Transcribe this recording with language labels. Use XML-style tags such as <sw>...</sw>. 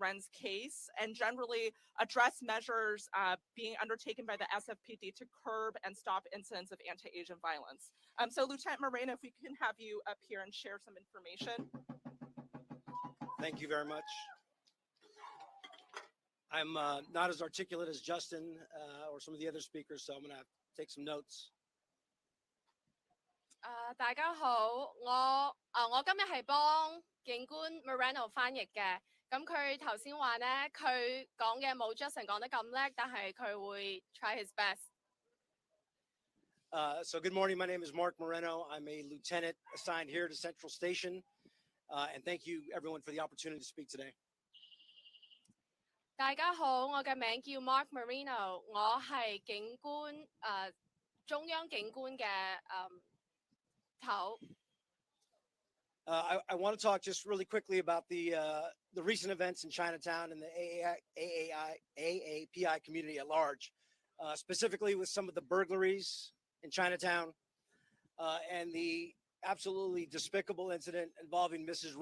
<en>Wren's case and generally address measures being undertaken by the SFPD to curb and stop incidents of anti-Asian violence. So Lieutenant Moreno, if we can have you up here and share some information. Thank you very much. I'm not as articulate as Justin or some of the other speakers, so I'm going to take some notes.</en> <yue>大家好，我今日係幫警官 Moreno 翻譯嘅。咁佢頭先話咧，佢講嘅冇 Justin 講得咁叻，但係佢會</yue> <en>try his best。 So good morning. My name is Mark Moreno. I'm a lieutenant assigned here to Central Station, and thank you everyone for the opportunity to speak today.</en> <yue>大家好，我嘅名叫 Mark Moreno， 我係警官中央警官嘅頭。</yue> <en>I want to talk just really quickly about the recent events in Chinatown and the AAPI community at large, specifically with some of the burglaries in Chinatown and the absolutely despicable incident involving Mrs.</en>